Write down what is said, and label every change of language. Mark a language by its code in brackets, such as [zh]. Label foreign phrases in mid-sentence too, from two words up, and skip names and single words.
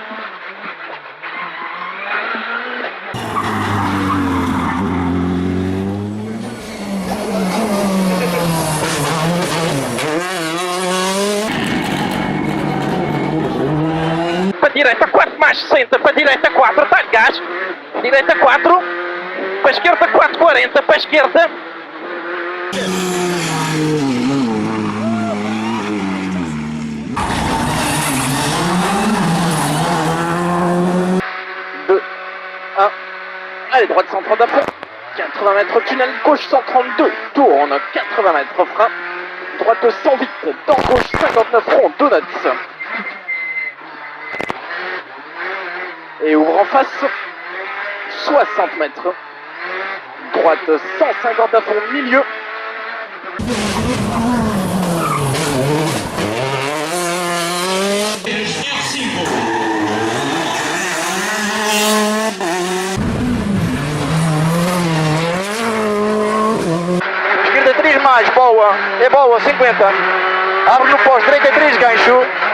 [pt] Para a direita 4 mais 60, para a direita 4, dá-lhe gás, direita 4, para a esquerda 4, 40, para a esquerda. [fr] Allez, droite 130 à fond, 80 mètres tunnel, gauche 132, tourne, 80 mètres frein, droite 108, dans gauche 59 rond, donuts. Et ouvre en face, 60 mètres, droite 150 à fond, milieu. [pt] esquerda 3 mais, boa, é boa, 50, abre no pós, direita 3 gancho,